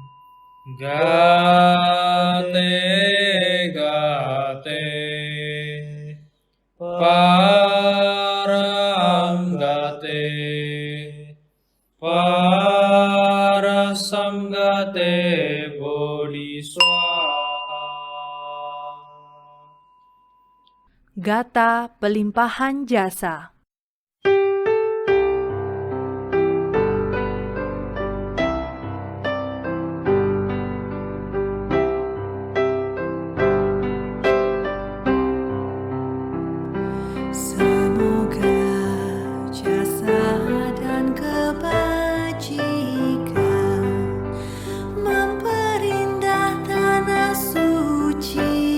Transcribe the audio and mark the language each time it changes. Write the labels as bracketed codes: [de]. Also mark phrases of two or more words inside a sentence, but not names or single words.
[sa] Gate Gate Param Gate Parasam Gate Bodhi Swaha [id] Gata pelimpahan jasa. Semoga jasa dan kebajikan memperindah tanah suci.